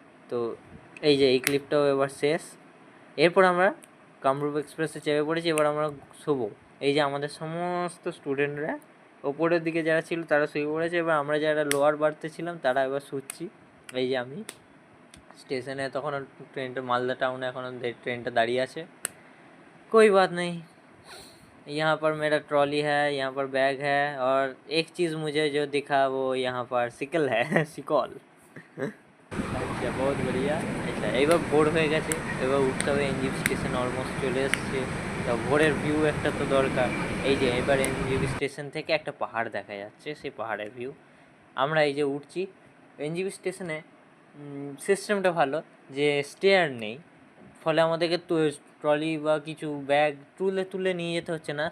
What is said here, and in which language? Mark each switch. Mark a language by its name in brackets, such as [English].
[Bangla] তো এই যে এই ক্লিপটাও এবার শেষ। এরপর আমরা কামরূপ এক্সপ্রেসে চেপে পড়েছি, এবার আমরা শোবো। এই যে আমাদের সমস্ত স্টুডেন্টরা ওপরের দিকে যারা ছিল তারা শুয়ে পড়েছে, এবার আমরা যারা লোয়ার বার্থে ছিলাম তারা এবার শুচ্ছি। এই যে আমি স্টেশনে, তখন ট্রেনটা মালদা টাউনে এখনও ট্রেনটা दाड़िए আছে। [Hindi] कोई बात नहीं, यहाँ पर मेरा ट्रॉली है, यहाँ पर बैग है, और एक चीज़ मुझे जो दिखा वो यहाँ पर सिकल है सिकल। আচ্ছা, বহুত বড়িয়া। [Bangla] আচ্ছা, এইবার ভোর হয়ে গেছে, এবার উঠতে হবে। এনজিপি স্টেশন অলমোস্ট চলে এসছে। তা ভোরের ভিউ একটা তো দরকার। এই যে এবার এনজিপি স্টেশন থেকে একটা পাহাড় দেখা যাচ্ছে, সেই পাহাড়ের ভিউ। আমরা এই যে উঠছি এনজিপি স্টেশনে, সিস্টেমটা ভালো যে স্টেয়ার নেই, ফলে আমাদেরকে ট্রলি বা কিছু ব্যাগ তুলে নিয়ে যেতে হচ্ছে না।